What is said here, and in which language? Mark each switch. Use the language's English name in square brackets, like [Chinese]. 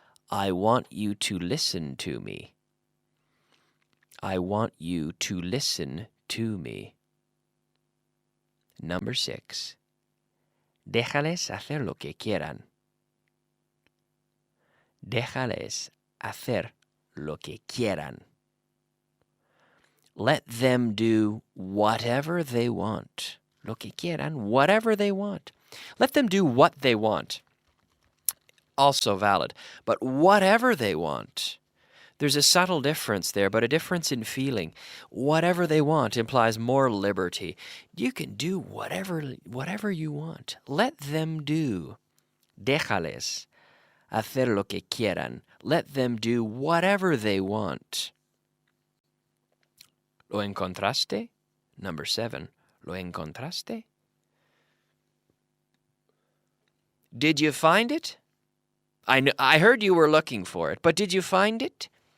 [English] I want you to listen to me. I want you to listen to me. Number 6. [Spanish] Déjales hacer lo que quieran. Déjales hacer lo que quieran. [English] Let them do whatever they want. [Spanish] Lo que quieran, [English] whatever they want. Let them do what they want. Also valid. But whatever they want. There's a subtle difference there, but a difference in feeling. Whatever they want implies more liberty. You can do whatever you want. Let them do. [Spanish] Déjales hacer lo que quieran. [English] Let them do whatever they want. [Spanish] ¿Lo encontraste? [English] Number 7. [Spanish] ¿Lo encontraste? [English] Did you find it? I heard you were looking for it, but did you find it?